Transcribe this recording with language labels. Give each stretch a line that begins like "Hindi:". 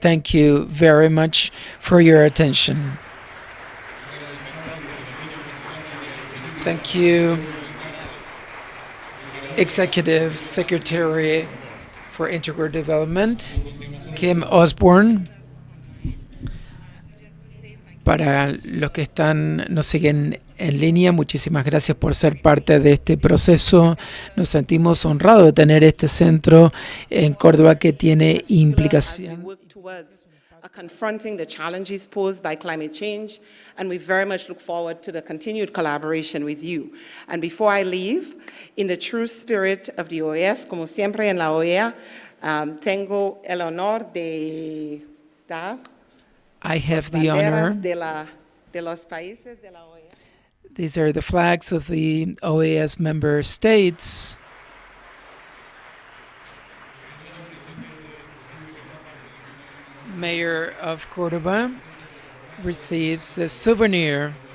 English: Thank you very much for your attention. Thank you, Executive Secretary for Integral Development, Kim Osborne.
Spanish: Para los que nos siguen en línea, muchísimas gracias por ser parte de este proceso. Nos sentimos honrados de tener este centro en Córdoba que tiene implicación.
English: Confronting the challenges posed by climate change, and we very much look forward to the continued collaboration with you. And before I leave, in the true spirit of the OAS,
Spanish: como siempre en la OEA, tengo el honor de dar
English: I have the honor.
Spanish: de los países de la OEA.
English: These are the flags of the OAS member states. Mayor of Córdoba receives the souvenir